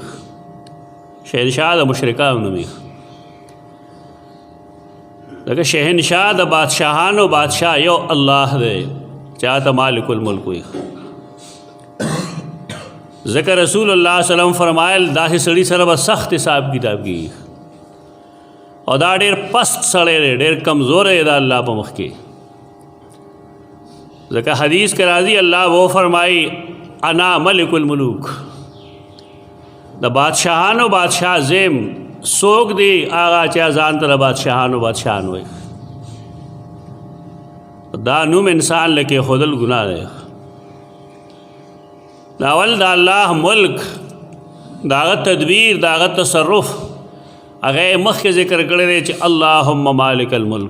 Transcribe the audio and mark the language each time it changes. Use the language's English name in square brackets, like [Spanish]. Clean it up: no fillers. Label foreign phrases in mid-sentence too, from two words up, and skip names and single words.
[Pashto] شهنشاه د مشرکانو نوم یې، لکه شهنشاه د بادشاهانو بادشاه یو الله دی چې هغه ته [Arabic] مالک الملک [Pashto] وي. ذکر [Arabic] رسول الله صلی الله علیه وسلم [Pashto] فرمایل داسې سړي سره به سخت حساب کتاب کېږي او دا ډېر پست سړی دی، ډېر کمزوری دی د الله په مخ کې. ځکه حدیث کې راځي الله وہ فرمائی [Arabic] انا ملک الملوک، [Pashto] د بادشاهانو بادشاہ زیم څوک دی هغه چې ځان ته د بادشاهانو بادشاهان وایي. دا نوم انسان له کېښودل ګناه دی. دا اول د الله ملک، د هغه تدبیر، د هغه تصرف هغه یې مخکې ذکر کړی دی چې [Arabic] اللهم مالک الملک.